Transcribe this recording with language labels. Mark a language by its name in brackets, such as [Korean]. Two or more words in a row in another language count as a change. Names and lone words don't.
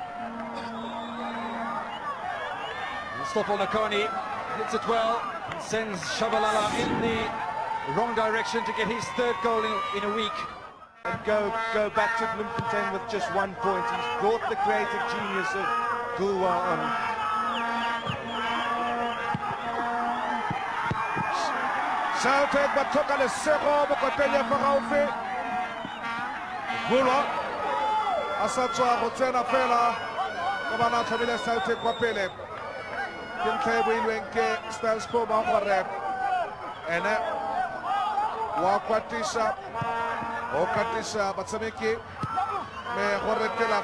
[English] Stoffel Lekani hits it well, sends Shabalala in the wrong direction to get his third goal in a week. And go back to Blomfontein with just 1 point. He's brought the creative genius of Gulwa on. [Tswana] Celtic batoka lesego mokoteng ya Faraufi. Gulwa a sa tswa go tsena fela ka bana tlhabile Celtic kwa pele. Ke ntlha e builweng ke Stelspor ba gore ene wa kwatisa o katisa batshameki me gore tela